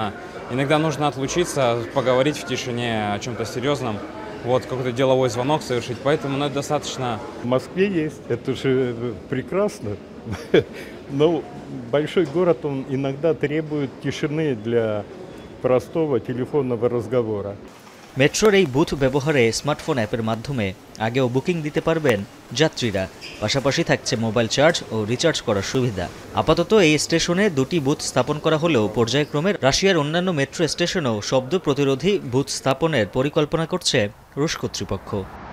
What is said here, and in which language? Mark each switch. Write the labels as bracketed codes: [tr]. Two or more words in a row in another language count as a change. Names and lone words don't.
[ru] Иногда нужно отлучиться, поговорить в тишине о чем-то серьезном, какой-то деловой звонок совершить, поэтому это достаточно. В Москве есть, это же прекрасно, но большой город, он иногда требует тишины для простого телефонного разговора. [bn] মেট্রোর এই বুথ ব্যবহারে স্মার্টফোন অ্যাপের মাধ্যমে আগেও বুকিং দিতে পারবেন যাত্রীরা। পাশাপাশি থাকছে মোবাইল চার্জ ও রিচার্জ করার সুবিধা। আপাতত এই স্টেশনে দুটি বুথ স্থাপন করা হলেও পর্যায়ক্রমে রাশিয়ার অন্যান্য মেট্রো স্টেশনেও শব্দ প্রতিরোধী বুথ স্থাপনের পরিকল্পনা করছে রুশ কর্তৃপক্ষ।